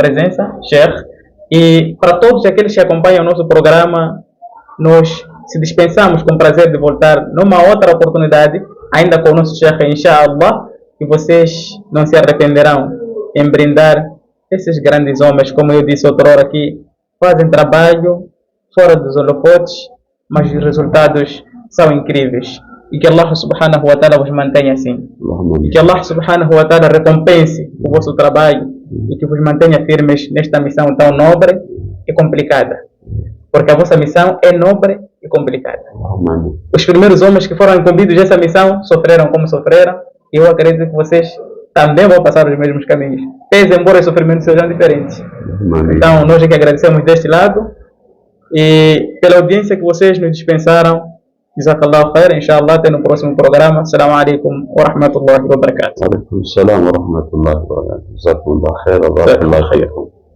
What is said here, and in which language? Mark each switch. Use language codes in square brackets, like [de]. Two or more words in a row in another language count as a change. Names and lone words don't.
[pt] presença, Sheikh, e para todos aqueles que acompanham o nosso programa, nós se dispensamos com prazer de voltar numa outra oportunidade, ainda com o nosso Sheikh, inshallah, e vocês não se arrependerão em brindar esses grandes homens, como eu disse outrora, que fazem trabalho fora dos holofotes, mas os resultados são incríveis. E que [ar] الله سبحانه وتعالى [pt] vos mantenha assim. E que [ar] الله سبحانه وتعالى [pt] recompense o vosso trabalho e que vos mantenha firmes nesta missão tão nobre e complicada. Porque a vossa missão é nobre e complicada. Os primeiros homens que foram incumbidos dessa missão sofreram como sofreram, e eu acredito que vocês também vão passar os mesmos caminhos, pese embora os sofrimentos sejam diferentes. Então nós é que agradecemos deste lado, e pela audiência que vocês nos dispensaram. [ar] جزاك الله خير، إن شاء الله, [pt] até no próximo programa. [ar] السلام عليكم ورحمة الله وبركاته. وعليكم السلام ورحمة الله وبركاته. جزاكم الله خير، وبارك الله فيكم.